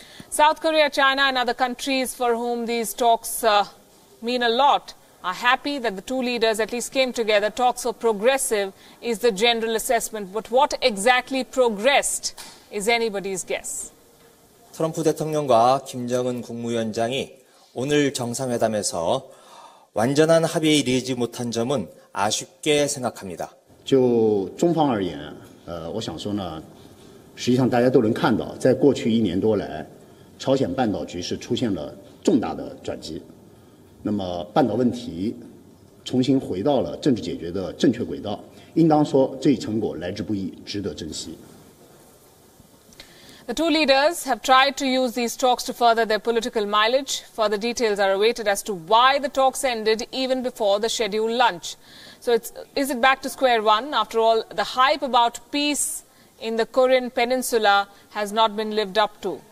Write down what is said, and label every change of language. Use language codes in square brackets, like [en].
[en] South Korea, China and other countries for whom these talks mean a lot are happy that the two leaders at least came together. Talks are progressive is the general assessment. But what exactly progressed is anybody's guess. [ko] 트럼프 대통령과 김정은 국무위원장이 오늘 정상회담에서 완전한 합의에 이르지 못한 점은 아쉽게 생각합니다. [zh] 就中方而言，我想说呢，实际上大家都能看到，在过去1年多来，朝鲜半岛局势出现了重大的转机。那么半岛问题重新回到了政治解决的正确轨道，应当说这一成果来之不易，值得珍惜。 [en] The two leaders have tried to use these talks to further their political mileage. Further details are awaited as to why the talks ended even before the scheduled lunch. So is it back to square one? After all, the hype about peace in the Korean peninsula has not been lived up to.